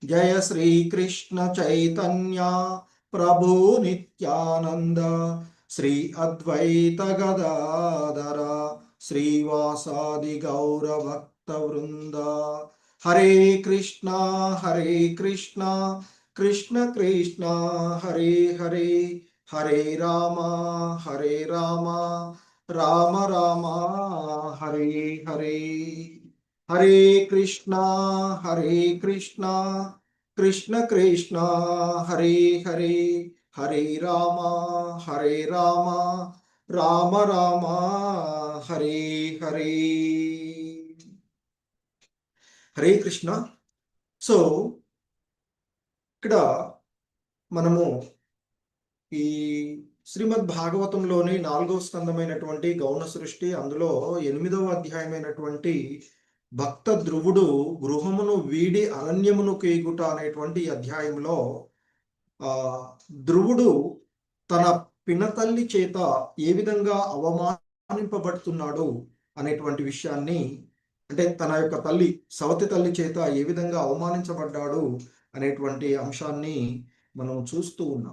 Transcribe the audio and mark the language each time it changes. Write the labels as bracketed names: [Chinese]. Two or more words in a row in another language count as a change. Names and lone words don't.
[Sanskrit] జయ శ్రీ కృష్ణ చైతన్య ప్రభు నిత్యానంద శ్రీ అద్వైత గదాధర శ్రీవాసాది గౌర భక్త వృంద. హరే కృష్ణ కృష్ణ కృష్ణ హరే హరే, హరే రామ రామ రామ హరే హరే. హరే కృష్ణ కృష్ణ కృష్ణ హరే హరే, హరే రామ రామ రామ హరే హరే. హరే కృష్ణ. [Telugu] సో ఇక్కడ మనము ఈ శ్రీమద్ భాగవతంలోని 4వ స్కందమైనటువంటి గౌణ సృష్టి, అందులో 8వ అధ్యాయమైనటువంటి భక్త ధ్రువుడు గృహమును వీడి అరణ్యమును కేగుట అనేటువంటి అధ్యాయంలో ధ్రువుడు తన పినతల్లి చేత ఏ విధంగా అవమానింపబడుతున్నాడు అనేటువంటి విషయాన్ని, అంటే తన యొక్క తల్లి సవతి తల్లి చేత ఏ విధంగా అవమానించబడ్డాడు అనేటువంటి అంశాన్ని మనం చూస్తూ ఉన్నాం.